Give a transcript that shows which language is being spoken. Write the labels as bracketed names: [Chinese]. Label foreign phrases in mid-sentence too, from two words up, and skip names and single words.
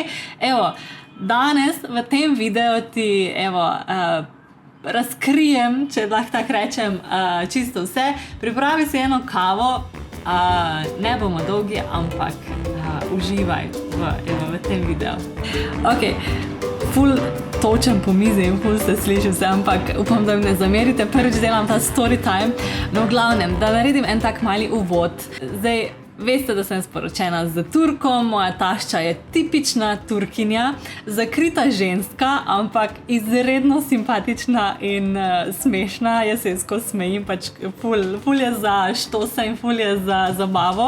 [Slovenian] Evo, danes v tem videu ti, razkrijem, če lahko tako rečem, čisto vse. Pripravi si eno kavo, ne bomo dolgi, ampak uživaj v tem videu. Ok, ful točem po mizi in ful se sliši vse, ampak upam, da mi ne zamerite. Prvič delam ta [English] story time, [Slovenian] no v glavnem, da naredim en tak mali uvod. Zdaj, veste, da sem sporočena z Turkom, moja tašča je tipična Turkinja, zakrita ženska, ampak izredno simpatična in smešna. Jaz se skozi smejim, pač ful je za štose in ful je za zabavo.